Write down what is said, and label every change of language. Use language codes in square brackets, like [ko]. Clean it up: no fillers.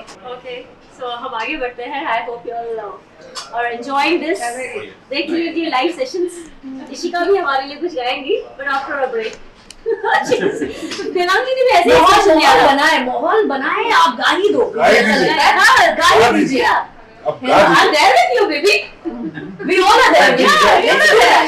[hi] Okay, so हम आगे बढ़ते हैं. [en] I hope you all are enjoying this. [hi] देख लीजिए लाइव सेशंस. इशिका भी हमारे लिए कुछ गाएंगी, [en] but after a break. [hi] Devangi ने भी ऐसे माहौल बनाए आप गा ही दो. गा ही दीजिए. गा ही दीजिए. अब गा [en] I'm there with you, baby. We all are there. Yeah, you're there.